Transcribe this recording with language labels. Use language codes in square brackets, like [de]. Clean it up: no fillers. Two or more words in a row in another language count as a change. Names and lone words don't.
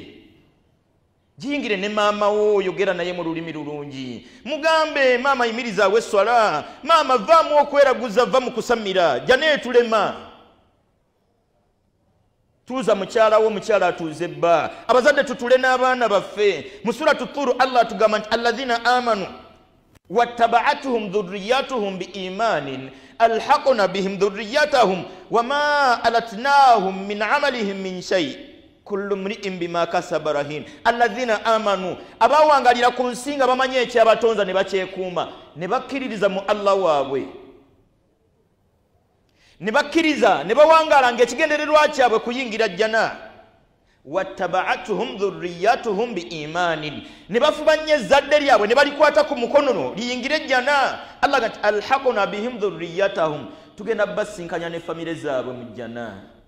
[lg] Jingire ne maama wo, oyogera naye mu lulimi lulungi. Mugambe maama yimiriza awe swala, maama vaamu okweraguza, va mu kusamira, jjana etulema. tuuza mukyala wo mukyala atuuze bba abazadde tutule n'abaana baffe mu suratu Tur Allah atugamba nti [ar] الذين آمنوا واتبعتهم ذريتهم بإيمان ألحقنا بهم ذريتهم وما ألتناهم من عملهم من شيء كل امرئ بما كسب رهين الذين آمنوا [lg] abawangalira ku nsinga bamanye ekyabatonza ne bakyekuuma ne bakkiririza mu Allah waabwe ne bakkiriza ne bawangala ng'ekigendererwa kyabwe kuyingira jjana [ar] واتبعتهم ذريتهم بإيمان [lg] ne bafubanya ezzadde lyabwe ne balikwata ku mukono liyingire jjana Allah gati [ar] ألحقنا بهم ذريتهم [lg] tugenda basinkanya ne famire zaabwe mu jjana